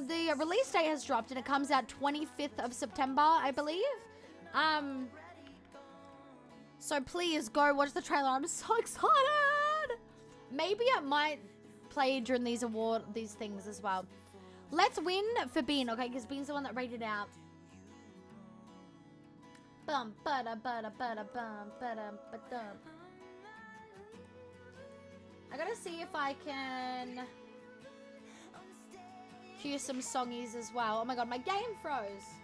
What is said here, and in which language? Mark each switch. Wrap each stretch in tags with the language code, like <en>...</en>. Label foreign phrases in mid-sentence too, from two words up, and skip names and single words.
<en>The release date has dropped and it comes out 25th of September, I believe. So please go watch the trailer. I'm so excited. Maybe it might play during these things as well. Let's win for Bean, okay? Because Bean's the one that rated out. Bum, bada, bada, bada, bum, bada, ba-dum. I gotta see if I can cue some songies as well. Oh my god, my game froze.</en>